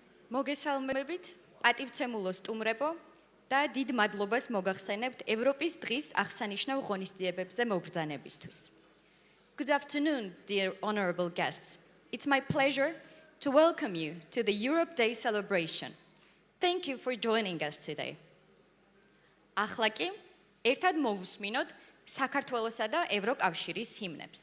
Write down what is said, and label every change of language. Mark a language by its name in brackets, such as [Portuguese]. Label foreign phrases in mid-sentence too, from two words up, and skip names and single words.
[Georgian] მოგესალმებით, პატივცემულო სტუმრებო და დიდ მადლობას მოგახსენებთ ევროპის დღის აღსანიშნავ ღონისძიებებზე მობრძანებისთვის. [English] Good afternoon, dear honorable guests. It's my pleasure to welcome you to the Europe Day celebration. Thank you for joining us today. [Georgian] ახლა კი ერთად მოვუსმინოთ საქართველოსა და ევროკავშირის ჰიმნებს.